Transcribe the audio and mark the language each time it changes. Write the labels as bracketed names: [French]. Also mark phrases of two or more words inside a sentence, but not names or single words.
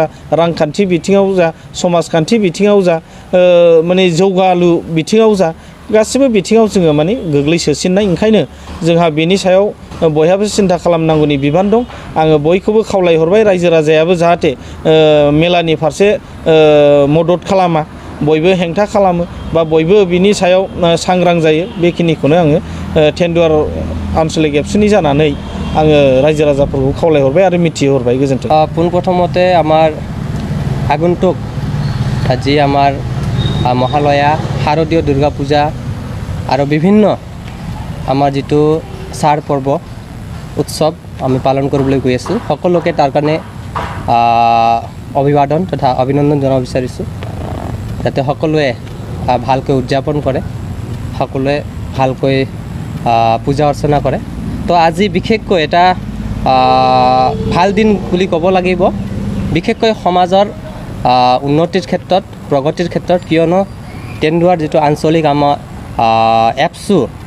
[Bodo] रांखान्थि बिथिङाव जा समाजखान्थि बिथिङाव जा माने जौगालु बिथिङाव जा गासिबो बिथिङाव जोङो माने गोग्लैसोसिननाय ओंखायनो जोंहा बेनि सायाव बयहाबो सिन्था खालामनांगौनि बिबान दं आङो बयखौबो खावलायहरबाय रायजो राजायाबो जाहाथे मेलानि फारसे मदद खालामा बयबो हेंथा खालामो बा बयबो बिनि सायाव सांग्रां जायो बेखिनिखौनो आङो टेन्डुवार आन्चलिक एबसुनि जानानै आङो रायजो राजाफोरखौ खावलायहरबाय आरो मिथिहरबाय गोजोन्थों। [Assamese] পোনপ্ৰথমতে আমাৰ আগন্তুক আজি আমাৰ মহালয়া শাৰদীয় দুৰ্গা পূজা আৰু বিভিন্ন আমাৰ যিটো চাৰ পৰ্ব উৎসৱ আমি পালন কৰিবলৈ গৈ আছোঁ সকলোকে তাৰ কাৰণে অভিবাদন তথা অভিনন্দন জনাব বিচাৰিছোঁ যাতে সকলোৱে ভালকৈ উদযাপন কৰে সকলোৱে ভালকৈ পূজা অৰ্চনা কৰে তো আজি বিশেষকৈ এটা ভাল দিন বুলি ক'ব লাগিব বিশেষকৈ সমাজৰ উন্নতিৰ ক্ষেত্ৰত প্ৰগতিৰ ক্ষেত্ৰত কিয়নো টেন্ডুৱাৰ যিটো আঞ্চলিক আমাৰ এপছু